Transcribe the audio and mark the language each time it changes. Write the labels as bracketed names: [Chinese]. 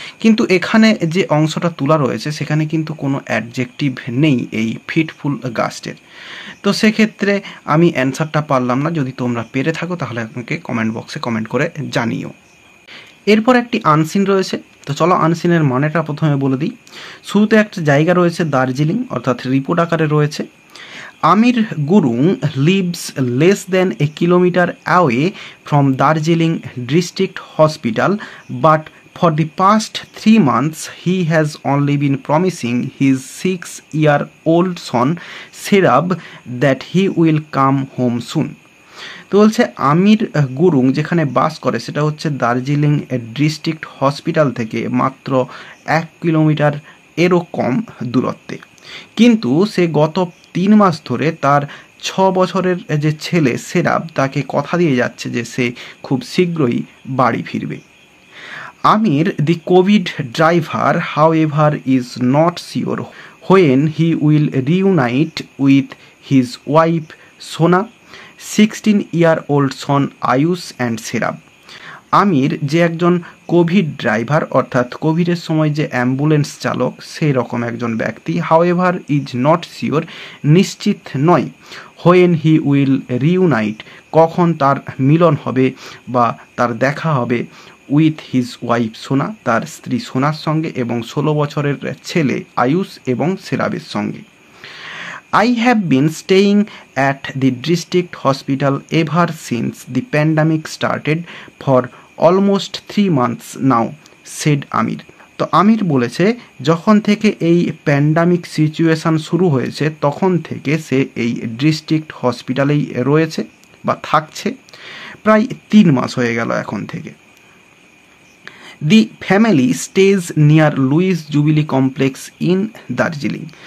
[Bangla] কিন্তু এখানে যে অংশটা তোলা রয়েছে সেখানে কিন্তু কোনো অ্যাডজেক্টিভ নেই এই ফিটফুল গাস্টের। তো সেক্ষেত্রে আমি অ্যান্সারটা পারলাম না। যদি তোমরা পেরে থাকো তাহলে আমাকে কমেন্ট বক্সে কমেন্ট করে জানিও। এরপর একটি আনসিন রয়েছে। তো চলো আনসিনের মানেটা প্রথমে বলে দিই। শুরুতে একটা জায়গা রয়েছে দার্জিলিং, অর্থাৎ রিপোর্ট আকারে রয়েছে। [English] Amir Gurung lives less than a kilometre away from Darjeeling district hospital, but for the past 3 months he has only been promising his 6-year-old son Serab that he will come home soon. [Bangla] তো বলছে আমির গুরুং যেখানে বাস করে সেটা হচ্ছে দার্জিলিং ডিস্ট্রিক্ট হসপিটাল থেকে মাত্র 1 kilometre এরও কম দূরত্বে, কিন্তু সে গত 3 মাস ধরে তার 6 বছরের যে ছেলে সেরাব তাকে কথা দিয়ে যাচ্ছে যে সে খুব শীঘ্রই বাড়ি ফিরবে। [English] Amir, the COVID driver, however, is not sure when he will reunite with his wife Sona, 16-year-old son Ayush and Serab. [Bangla] আমির যে একজন কোভিড ড্রাইভার, অর্থাৎ কোভিডের সময় যে অ্যাম্বুলেন্স চালক সেই রকম একজন ব্যক্তি, [English] however is not sure [Bangla] নিশ্চিত নয়, [English] when he will reunite [Bangla] কখন তার মিলন হবে বা তার দেখা হবে, [English] with his wife Sona [Bangla] তার স্ত্রী সোনার সঙ্গে এবং 16 বছরের ছেলে আয়ুষ এবং সেরাবের সঙ্গে। [English] I have been staying at the district hospital ever since the pandemic started for almost 3 months now, said Amir. [Bangla] তো আমির বলেছে যখন থেকে এই প্যান্ডামিক সিচুয়েশান শুরু হয়েছে তখন থেকে সে এই ডিস্ট্রিক্ট হসপিটালেই রয়েছে বা থাকছে, প্রায় 3 মাস হয়ে গেল এখন থেকে। [English] The family stays near Lewis Jubilee complex in Darjeeling.